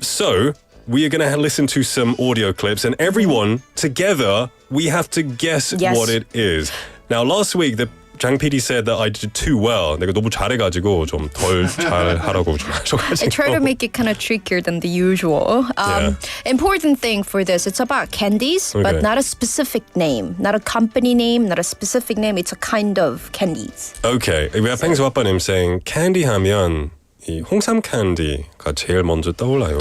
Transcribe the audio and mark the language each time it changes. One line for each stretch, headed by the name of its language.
English: So, we are going to listen to some audio clips, and everyone together, we have to guess what it is. Now, last week, 장 PD said that I did too well.
Korean: 내가 너무 잘해가지고 좀 덜 잘하라고 좀 하셔가지고.
English: I try to make it kind of trickier than the usual. Important thing for this, it's about candies, but not a specific name. Not a company name, not a specific name. It's a kind of candies. Okay. We have
Korean: 팽수 아빠님
English: saying candy
Korean: 하면 이 홍삼 캔디가 제일 먼저 떠올라요.